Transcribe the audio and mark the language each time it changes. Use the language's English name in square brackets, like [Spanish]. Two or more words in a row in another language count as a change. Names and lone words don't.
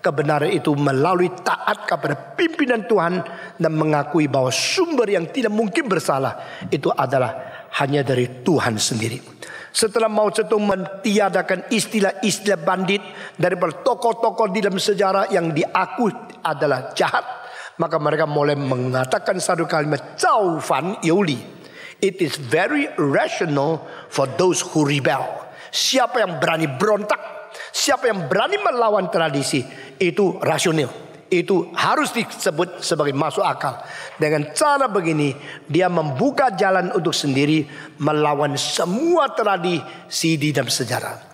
[Indonesian] Kebenaran itu melalui taat kepada pimpinan Tuhan dan mengakui bahwa sumber yang tidak mungkin bersalah itu adalah hanya dari Tuhan sendiri. Setelah Mao Zedong mentiadakan istilah-istilah bandit daripada tokoh-tokoh di dalam sejarah yang diakui adalah jahat, Maka mereka mulai mengatakan satu kalimat, [Chinese] 造反有理. [English] It is very rational for those who rebel. [Indonesian] Siapa yang berani berontak, siapa yang berani melawan tradisi, itu rasional. Itu harus disebut sebagai masuk akal. Dengan cara begini, dia membuka jalan untuk sendiri melawan semua tradisi di dalam sejarah.